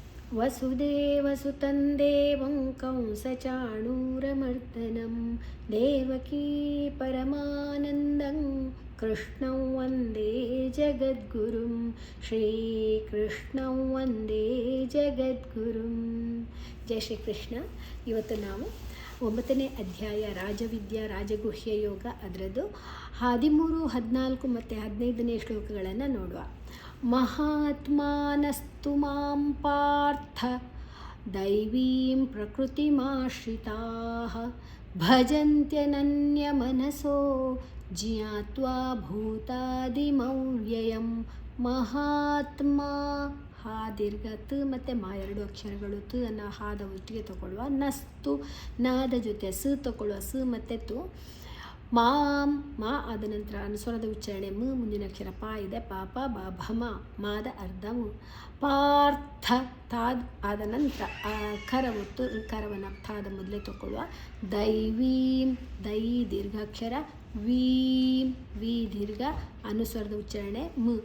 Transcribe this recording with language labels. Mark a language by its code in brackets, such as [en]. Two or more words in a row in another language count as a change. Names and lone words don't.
[sa] ವಸುದೇವಸುತಂ ದೇವಂ ಕಂಸಚಾಣೂರಮರ್ದನಂ ದೇವಕೀ ಪರಮಾನಂದಂ ಕೃಷ್ಣಂ ವಂದೇ ಜಗದ್ಗುರುಂ ಶ್ರೀಕೃಷ್ಣಂ ವಂದೇ ಜಗದ್ಗುರುಂ. ಜೈ ಶ್ರೀಕೃಷ್ಣ. [kn] ಇವತ್ತು ನಾವು 9ನೇ ಅಧ್ಯಾಯ ರಾಜವಿದ್ಯಾ ರಾಜಗುಹ್ಯ ಯೋಗ ಅದರದ್ದು 13, 14 ಮತ್ತು 15ನೇ ಶ್ಲೋಕಗಳನ್ನು ನೋಡುವ. [sa] ಮಹಾತ್ಮಾನಸ್ತು ಮಾಂ ಪಾರ್ಥ ದೈವೀಂ ಪ್ರಕೃತಿಮಾಶ್ರಿತಾಃ ಭಜಂತ್ಯನನ್ಯಮನಸೋ ಜ್ಞಾತ್ವಾ ಭೂತಾದಿಮವ್ಯಯಂ. [kn] ಮಹಾತ್ಮ ಹಾ ದೀರ್ಘ ತ ಮತ್ತು ಮಾ 2 ಅಕ್ಷರಗಳು. ತ ಅನ್ನು ಹಾದ ಒಟ್ಟಿಗೆ ತಗೊಳ್ಳುವ. ನಸ್ತು ನಾದ ಜೊತೆ ಸ ತಗೊಳ್ಳುವ. ಸ ಮತ್ತು ತು. ಮಾಂ ಮಾ ಆದ ನಂತರ ಅನುಸ್ವರದ ಉಚ್ಚಾರಣೆ ಮ, ಮುಂದಿನ ಅಕ್ಷರ ಪ ಇದೆ. ಪಾಪ ಬ ಭಮ ಮಾದ ಅರ್ಧ ಮು. ಪಾರ್ಥ ತಾದ್ ಆದ ನಂತರ ಖರ ಒತ್ತು ಕರವನ್ನು ತಾದ ಮೊದಲೇ ತಗೊಳ್ಳುವ. ದೈವೀಂ ದೈ ದೀರ್ಘಾಕ್ಷರ. ವೀಂ ವಿ ದೀರ್ಘ ಅನುಸ್ವರದ ಉಚ್ಚಾರಣೆ ಮ.